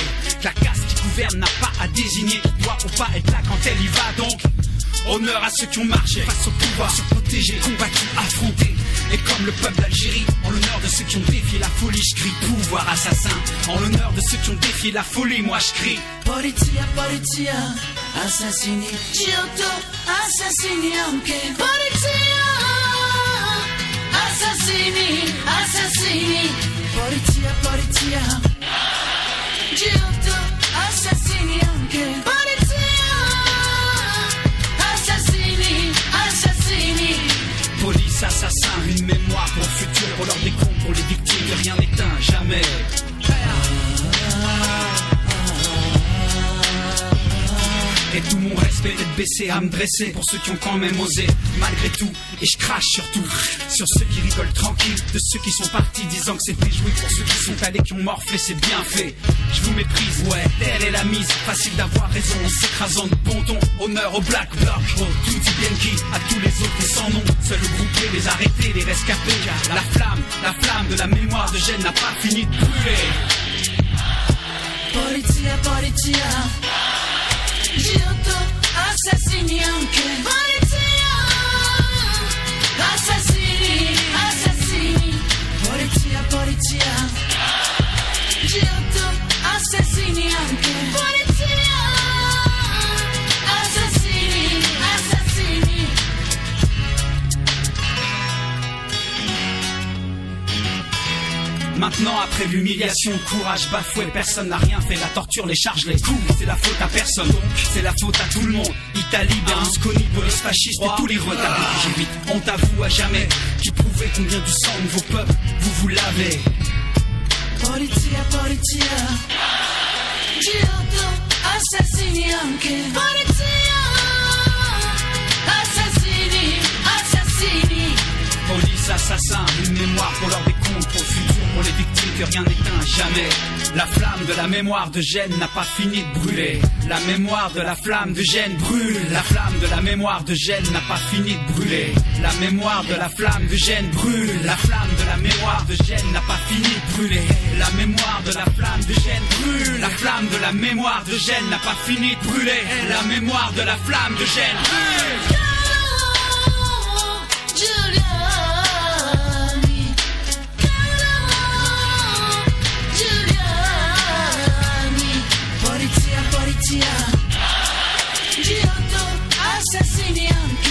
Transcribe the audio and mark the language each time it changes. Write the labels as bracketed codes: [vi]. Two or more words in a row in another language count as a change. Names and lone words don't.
[fr] Que la caste qui gouverne n'a pas à désigner, qui doit ou pas être là quand elle y va. Donc, honneur à ceux qui ont marché face au pouvoir, se protéger, combattu, affronté. Et comme le peuple d'Algérie, en l'honneur de ceux qui ont défié la folie, je crie pouvoir assassin. En l'honneur de ceux qui ont défié la folie, moi je crie [it] Politia, politia, assassini, Giotto, assassini anche. Politia, assassini, assassini. Politia, politia, Giotto, assassini anche. Politia, assassini, assassini. [fr] Police, assassin, une mémoire pour le futur, pour leur décompte, pour les victimes de rien n'éteint jamais. Et tout mon respect respect, tête baissée à me dresser pour ceux qui ont quand même osé, malgré tout. Et je crache surtout sur ceux qui rigolent tranquille, de ceux qui sont partis disant que c'était joué, pour ceux qui sont allés, qui ont morflé, c'est bien fait. Je vous méprise, ouais, telle est la mise. Facile d'avoir raison en s'écrasant de bon ton. Honneur au Black Bloc, [it] oh, tutti bianchi, [fr] à tous les autres sans nom. Seuls groupés, les arrêtés, les rescapés. La flamme de la mémoire de Gênes n'a pas fini de brûler. [it] Polizia, polizia, Giotto, assassini anche. Polizia, assassini, assassini. Polizia, polizia, Giotto, assassini anche. Polizia, assassini, assassini. [fr] Maintenant, après l'humiliation, courage bafoué, personne n'a rien fait. La torture, les charges, les coups, c'est la faute à personne. Donc, c'est la faute à tout le monde. Italie, Berlusconi, police fasciste et tous les retards. J'ai vite honte à vous à jamais, qui prouvait combien du sang de vos peuples vous lavez. [it] Polizia, polizia, Giotto, assassini anche. Polizia, assassini, assassini. [fr] Police, assassin, une mémoire pour leur décompte, pour le futur, pour les victimes que rien n'éteint jamais. La flamme de la mémoire de Gênes n'a pas fini de brûler. La mémoire de la flamme de Gênes brûle. La flamme de la mémoire de Gênes n'a pas fini de brûler. La mémoire de la flamme de Gênes brûle. La flamme de la mémoire de Gênes n'a pas fini de brûler. La mémoire de la flamme de Gênes brûle. La flamme de la mémoire de Gênes n'a pas fini de brûler. La mémoire de la flamme de Gênes brûle. [it] Giotto, assassini anche.